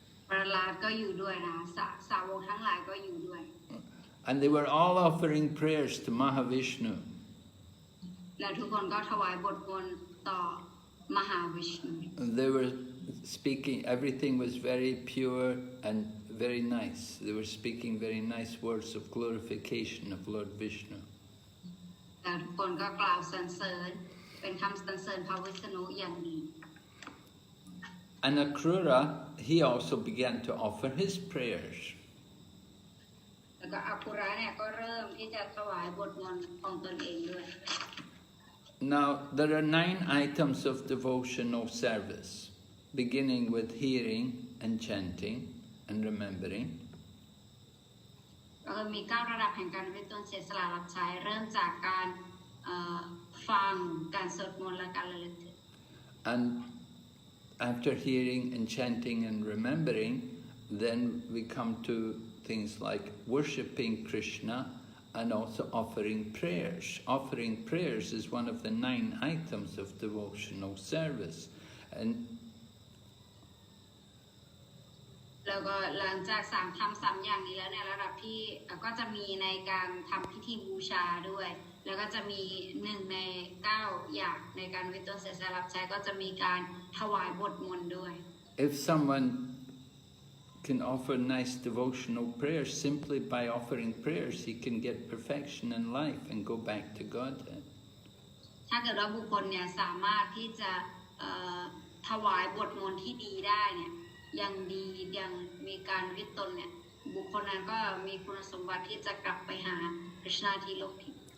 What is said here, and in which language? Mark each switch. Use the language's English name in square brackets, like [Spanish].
[Thai] ประหลาดก็อยู่ด้วยนะสาวกทั้งหลายก็อยู่ด้วย [English] And they were all offering prayers to Mahavishnu. [Thai] และทุกคนก็ถวายบทมนต์ต่อมหาวิชนุ [English] They were speaking, everything was very pure and very nice. They were speaking very nice words of glorification of Lord Vishnu. [Thai] แต่ทุกคนก็กล่าวสรรเสริญเป็นคำสรรเสริญพระวิษณุอย่างดี [English] And Akrura, he also began to offer his prayers. [Thai] แล้วก็อาคุระเนี่ยก็เริ่มที่จะถวายบทมนต์ของตนเองด้วย [English] Now, there are 9 items of devotional service, beginning with hearing and chanting and remembering. [Thai] มี9ระดับแห่งการวิตนเสียสละรับใช้เริ่มจากการฟังการสวดมนต์และการระลึกถึง [English] And after hearing and chanting and remembering, then we come to things like worshipping Krishna and also offering prayers. Offering prayers is one of the 9 items of devotional service. And [Thai] แล้วก็หลังจากทำ3อย่างนี้แล้วในระดับที่ก็จะมีในการทำพิธีบูชาด้วยแล้วก็จะมี1ใน9อย่างในการวิตนเสียสละรับใช้ก็จะมีการถวายบทมนต์ด้วย [English] if someone can offer nice devotional prayers, simply by offering prayers, he can get perfection in life and go back to Godhead. [Thai] ถ้าเกิดว่าบุคคลเนี่ยสามารถที่จะถวายบทมนต์ที่ดีได้เนี่ยยังดียังมีการวิตนเนี่ยบุคคลนั้นก็มีคุณสมบัติที่จะกลับไปหาคริชนาที่โลกทิพย์